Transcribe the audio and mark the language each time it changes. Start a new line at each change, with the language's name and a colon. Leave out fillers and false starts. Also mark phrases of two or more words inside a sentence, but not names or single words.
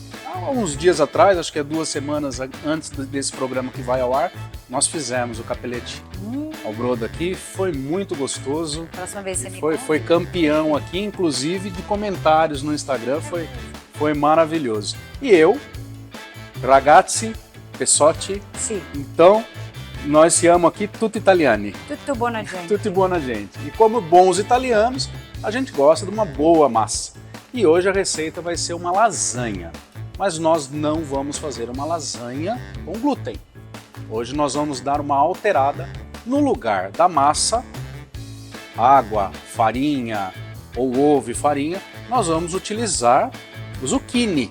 Portuguese: Há uns dias atrás, acho que é 2 semanas antes desse programa que vai ao ar, nós fizemos o capelete ao brodo aqui, foi muito gostoso. Próxima vez você me foi campeão aqui, inclusive de comentários no Instagram, foi maravilhoso. E eu, ragazzi, Pessotti, Sim. Então nós chamamos aqui
Italian: tutti italiani. Tutto buona gente. Tutti buona gente.
Portuguese: E como bons italianos, a gente gosta de uma boa massa. E hoje a receita vai ser uma lasanha. Mas nós não vamos fazer uma lasanha com glúten. Hoje nós vamos dar uma alterada. No lugar da massa, água, farinha ou ovo e farinha, nós vamos utilizar o zucchini.